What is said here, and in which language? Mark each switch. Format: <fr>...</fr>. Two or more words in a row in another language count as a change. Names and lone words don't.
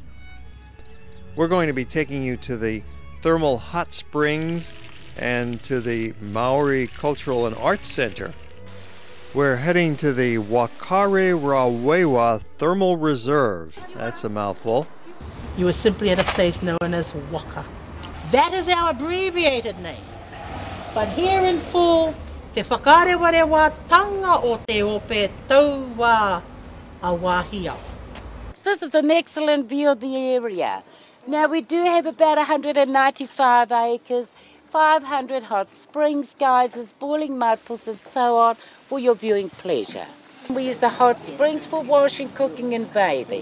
<en>We're going to be taking you to the thermal hot springs and to the Maori Cultural and Arts Center. We're heading to the Wakare Rawewa Thermal Reserve. That's a mouthful. You are simply at a place known as Waka. That is our abbreviated name. But here in full, te whakarewarewa tanga o te ope taua awahia. This is an excellent view of the area. Now we do have about 195 acres, 500 hot springs, geysers, boiling mud pools and so on for your viewing pleasure. We use the hot springs for washing, cooking and bathing.</en>